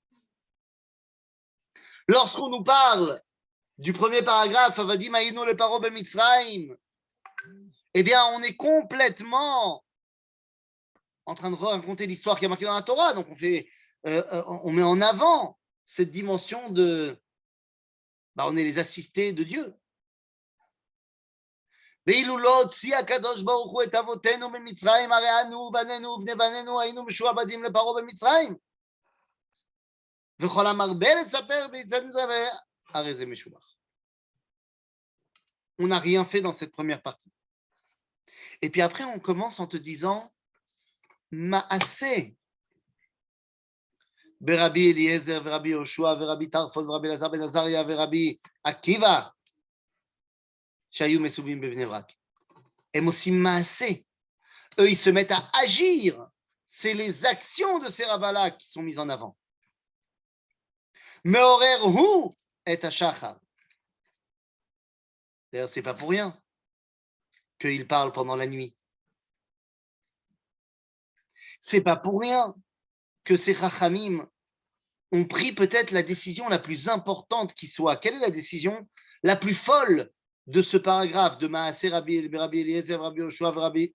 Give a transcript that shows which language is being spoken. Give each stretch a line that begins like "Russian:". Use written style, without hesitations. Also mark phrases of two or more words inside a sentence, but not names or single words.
French: Lorsqu'on nous parle du premier paragraphe,
Hebrew: עבדים היינו לפרעה במצרים,
French: eh bien, on est complètement en train de raconter l'histoire qui est marquée dans la Torah. Donc, on met en avant cette dimension de... on est les assistés de Dieu.
Hebrew: ואילו לא הוציא הקדוש ברוך הוא את אבותינו ממצרים, הרי אנו ובנינו ובני בנינו היינו משועבדים לפרעה במצרים. וכל המרבה לספר ביצת זה, הרי זה משובח.
French: On n'a rien fait dans cette première partie. Et puis après, on commence en te disant Maaseh.
Hebrew: ברבי אליעזר ורבי יהושע ורבי טרפון ורבי אלעזר בן עזריה ורבי עקיבא שהיו מסובים בבני ברק. הם עושים מעשה.
French: Eux, ils se mettent à agir. C'est les actions de ces rabbins-là qui sont mises en avant.
Hebrew: מעורר הוא את השחר.
French: D'ailleurs, c'est pas pour rien qu'ils parlent pendant la nuit. C'est pas pour rien que ces Chachamim ont pris peut-être la décision la plus importante qui soit. Quelle est la décision la plus folle de ce paragraphe de Maaseh Rabbi Eliezer, Rabbi Yoshua, Rabbi?